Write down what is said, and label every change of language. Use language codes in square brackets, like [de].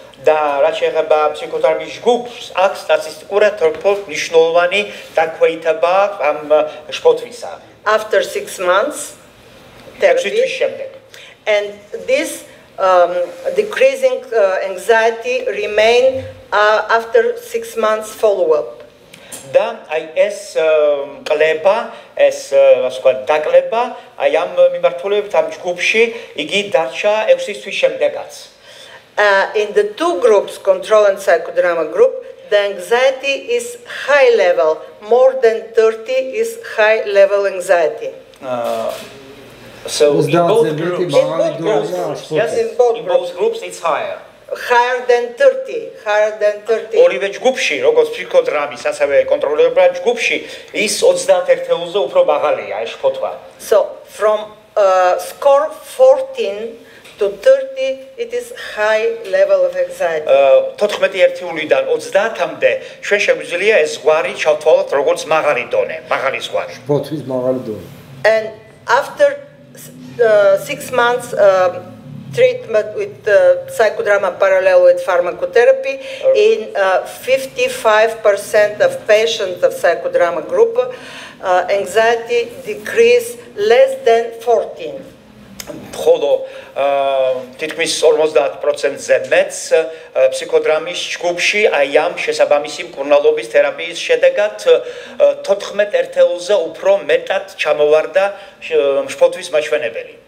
[en] After 6 months therapy, and this decreasing anxiety remain after 6 months follow-up. [ka] და აი ეს კლება, ეს ასე ვთქვათ, დაკლება, აი ამ მიმართულებით ამ ჯგუფში იგი დარჩა 6 თვის შემდეგაც. [en] In the two groups, control and psychodrama group, the anxiety is high level, more than 30 is high level anxiety. So in both groups, yes, in both groups it's higher. Higher than 30, higher than 30. [ka] ორივე ჯგუფში, როგორც ფსიქოდრამის, ასევე კონტროლირებულ ჯგუფში, ის 31-ზე უფრო მაღალია ეს შფოთვა. [en] So from score 14 to 30, it is high level of anxiety. [ka] 14-იდან 30-მდე ჩვენ შეგვიძლია ეს ზღვარი ჩავთვალოთ როგორც მაღალი დონე, მაღალი ზღვარი. შფოთვის მაღალი დონე. [en] And after 6 months treatment with psychodrama parallel with pharmacotherapy, in 55% of patients of psychodrama group, anxiety decreased less than 14. [ka] ხოლო თითქმის 50%-ზე მეც ფსიქოდრამის ჯგუფში აი ამ შესაბამისი მკურნალობის თერაპიის შედეგად 14 ერთეულზე უფრო მეტად ჩამოვარდა შფოთვის მაჩვენებელი.